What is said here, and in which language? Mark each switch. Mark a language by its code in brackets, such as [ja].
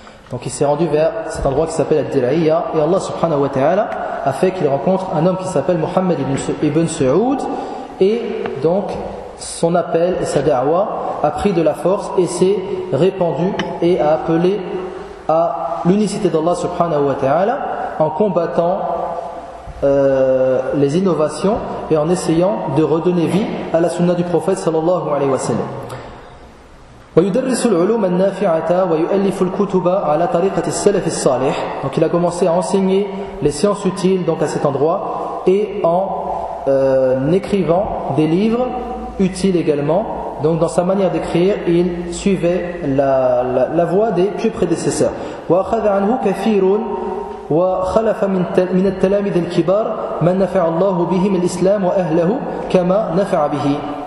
[fr] Donc il s'est rendu vers cet endroit qui s'appelle Ad-Dir'iyya et Allah subhanahu wa ta'ala a fait qu'il rencontre un homme qui s'appelle Muhammad ibn Sa'ud, et donc son appel et sa da'wa a pris de la force et s'est répandu et a appelé à l'unicité d'Allah subhanahu wa ta'ala en combattant les innovations et en essayant de redonner vie à la sunna du prophète sallallahu alayhi wa sallam. [ar] ويدرس العلوم النافعة ويؤلف الكتب على طريقة السلف الصالح. [fr] Donc il a commencé à enseigner les sciences utiles donc à cet endroit et en écrivant des livres utiles également. Donc dans sa manière d'écrire, il suivait la voie des pieux prédécesseurs. [ar] وأخذ عنه كثير وخلف من التلاميذ الكبار من نفع الله بهم الإسلام وأهله كما نفع به.